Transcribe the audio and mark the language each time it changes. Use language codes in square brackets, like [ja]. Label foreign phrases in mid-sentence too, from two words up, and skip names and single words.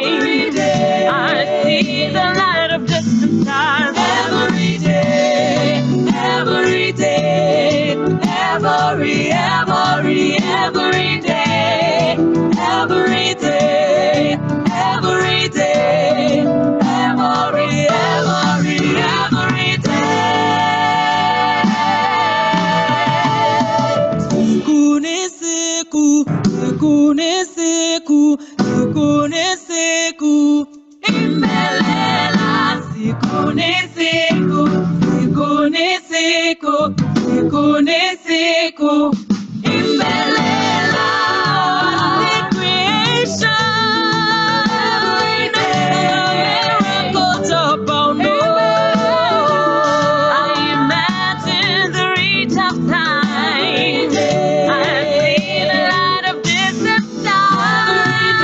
[en] I see the light of distant stars. Every day, every day, every day, every day, every day, every day. [sw] Siku, imbelela, siku ni siku, siku ni siku, siku ni siku, imbelela. [en] The creation, miracles abound. I imagine the reach of time. I see the light of distant stars.